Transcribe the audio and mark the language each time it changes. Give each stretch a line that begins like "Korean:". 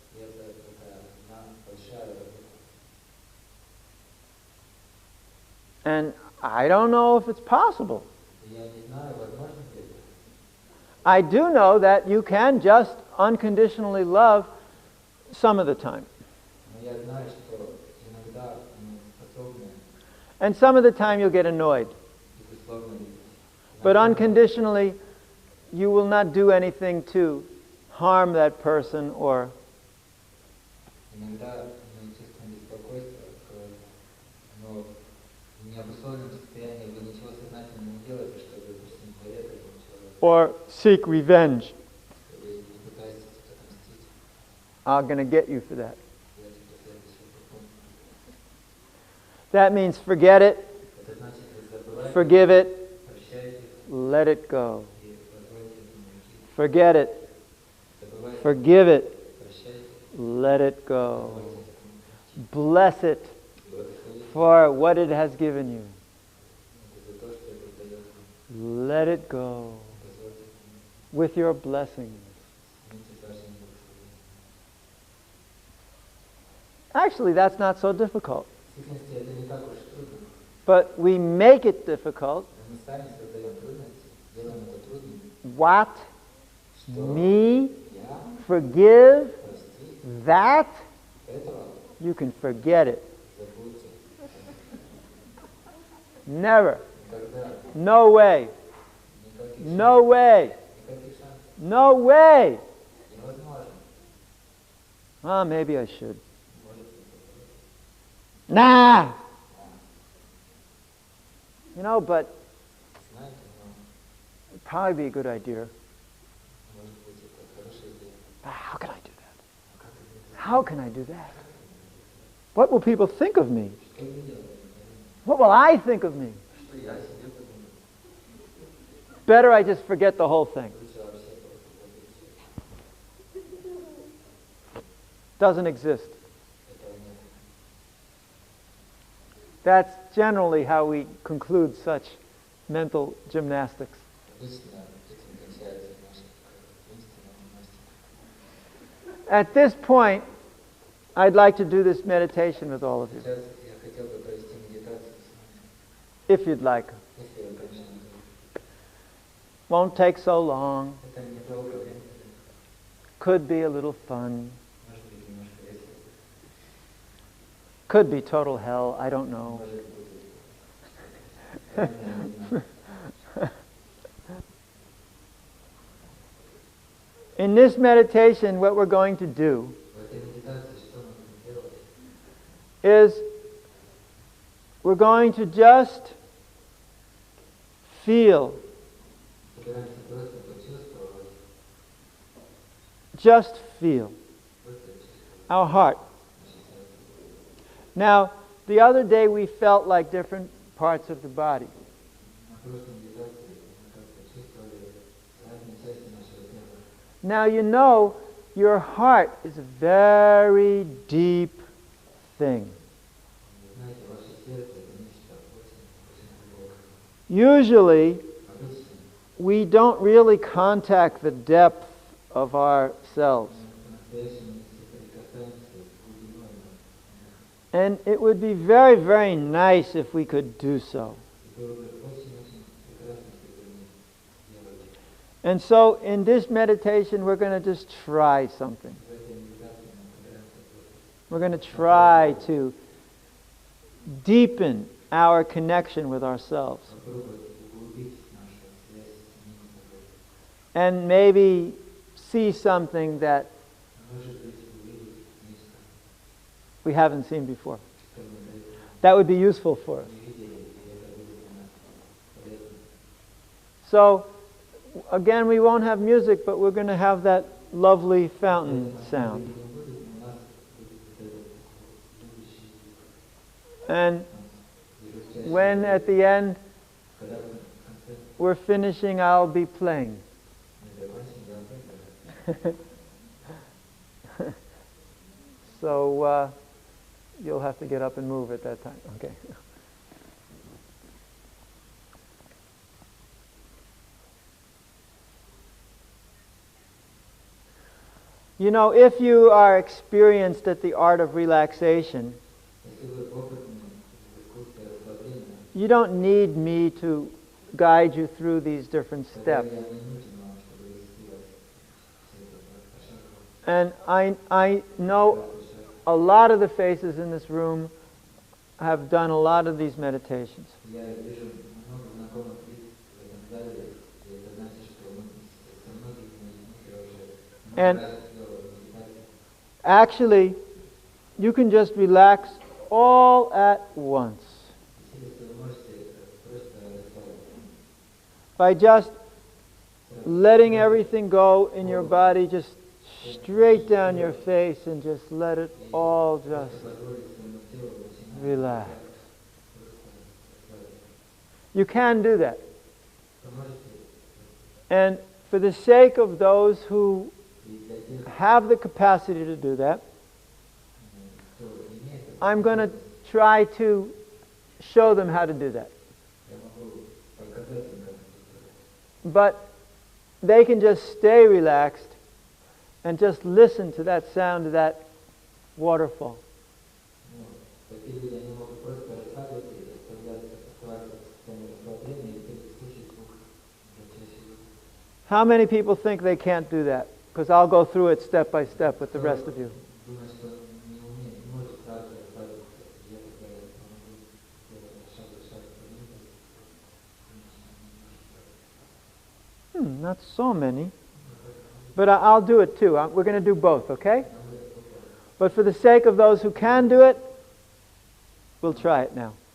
Russian: И это одна большая работа.
English: And I don't know if it's possible.
Russian: И я не знаю, возможно ли это.
English: I do know that you can just unconditionally love some of the time.
Russian: Но я знаю, что иногда мы способны,
English: And some of the time you'll get annoyed.
Russian: безусловно, любить.
English: But
Russian: Иногда
English: unconditionally, you will not do anything to harm that person or
Russian: Иногда мы чувствуем беспокойство от кого-то, но в необусловленном состоянии вы ничего сознательно не делаете, чтобы причинить вред этому человеку,
English: or seek revenge.
Russian: или не пытаетесь отомстить.
English: I'm going to get you for that.
Russian: Делаете последующий пункт.
English: That means forget it,
Russian: Это значит, вы забываете,
English: forgive it,
Russian: прощаете
English: let it go.
Russian: и позвольте этому уйти.
English: Forget it,
Russian: Забывайте,
English: forgive it,
Russian: прощайте,
English: let it go.
Russian: позвольте этому уйти.
English: Bless it
Russian: Благословите
English: for what it has given you.
Russian: за то, что это дает вам.
English: Let it go
Russian: Позвольте этому
English: with your blessings.
Russian: вместе с вашими благословениями.
English: Actually, that's not so difficult.
Russian: В сущности, это не так уж трудно.
English: But we make it difficult.
Russian: Но мы сами создаем трудности, делаем это трудным.
English: What?
Russian: Что?
English: Me?
Russian: Я?
English: forgive
Russian: прости,
English: that,
Russian: этого
English: you can forget it.
Russian: забудьте.
English: Never.
Russian: Никогда,
English: No way.
Russian: никаких
English: No way.
Russian: никаких шансов.
English: No way.
Russian: Невозможно.
English: Ah, maybe I should.
Russian: Может,
English: Nah. You know, but
Russian: знаете, но
English: it'd probably be a good idea.
Russian: может быть это хорошая идея.
English: But how can I do that?
Russian: А как это сделать?
English: How can I do that? What will people think of me?
Russian: Что мне делать?
English: What will I think of me?
Russian: Что я себе подумаю?
English: Better I just forget the whole thing.
Russian: Лучше вообще просто забыть всё.
English: Doesn't exist.
Russian: Этого нет.
English: That's generally how we conclude such mental gymnastics.
Russian: Обычно этим кончается наша умственная гимнастика.
English: At this point, I'd like to do this meditation with all of you,
Russian: Сейчас я хотел бы провести медитацию с вами,
English: if you'd like.
Russian: если вы, конечно, не
English: Won't take so long.
Russian: это недолго времени,
English: Could be a little fun.
Russian: может быть немножко весело,
English: Could be total hell. I don't know.
Russian: может быть я не знаю.
English: In this meditation, what we're going to do
Russian: В этой медитации что мы будем делать?
English: is we're going to just feel,
Russian: Собираемся просто почувствовать,
English: just feel
Russian: просто чувствовать
English: our heart.
Russian: наше сердце.
English: Now, the other day we felt like different parts of the body.
Russian: На прошлой медитации мы как-то чувствовали разные части нашего тела.
English: Now, you know, your heart is a very deep thing.
Russian: Знаете, ваше сердце это нечто очень, очень глубокое.
English: Usually,
Russian: Обычно
English: we don't really contact the depth of ourselves.
Russian: мы по-настоящему не соприкасаемся с глубиной нас.
English: And it would be very, very nice if we could do so.
Russian: И было бы очень-очень прекрасно, если бы мы делали.
English: And so, in this meditation, we're going to just try something.
Russian: В этой медитации мы собираемся просто
English: We're going to try to deepen our connection with ourselves.
Russian: попробовать углубить нашу связь с самим собой.
English: And maybe see something that
Russian: Может быть, увидеть нечто,
English: we haven't seen before.
Russian: что мы до этого
English: That would be useful for us.
Russian: не видели, и это будет для нас полезно.
English: So, again, we won't have music, but we're going to have that lovely fountain sound.
Russian: Не будет, но у нас будет вот этот любящий звук.
English: And
Russian: Звучащий
English: when
Russian: звук.
English: at the end
Russian: Когда в конце
English: we're finishing, I'll be playing.
Russian: мы закончим, я опять играю.
English: So, you'll have to get up and move at that time. Okay. You know, if you are experienced at the art of relaxation,
Russian: Если вы опытны в искусстве расслабления,
English: you don't need me to guide you through these different
Russian: тогда
English: steps.
Russian: я не нужен вам, чтобы вести вас все это пошагово.
English: And I know
Russian: Каждый шаг.
English: a lot of the faces in this room have done a lot of these meditations.
Russian: Я вижу много знакомых лиц в этом зале, и это значит, что мы со многими из них я уже
English: And-
Russian: много раз делал медитацию.
English: Actually, you can just relax all at once
Russian: Если вы можете просто расслабиться,
English: by just letting everything go in your body, just straight down your face, and just let it all just
Russian: позволить своему телу начинать
English: relax.
Russian: просто расслабиться.
English: You can do that.
Russian: Вы можете,
English: And for the sake of those who
Russian: и для тех,
English: have the capacity to do that,
Russian: кто имеет это,
English: I'm going to try to show them how to do that.
Russian: я могу показать им, как это сделать.
English: But they can just stay relaxed and just listen to that sound of that waterfall.
Russian: Ну, такие люди, они могут просто расслабиться и оставаться в состоянии расслабления и слушать звук, журчащий звук.
English: How many people think they can't do that? because I'll go through it step by step with the rest of you.
Russian: Думаю, что не умеет, не может сразу расслабиться. Я тогда помогу шаг за шагом.
English: Not so many. But I'll do it too. We're going to do both, okay? But for the sake of those who can do it, we'll try it now.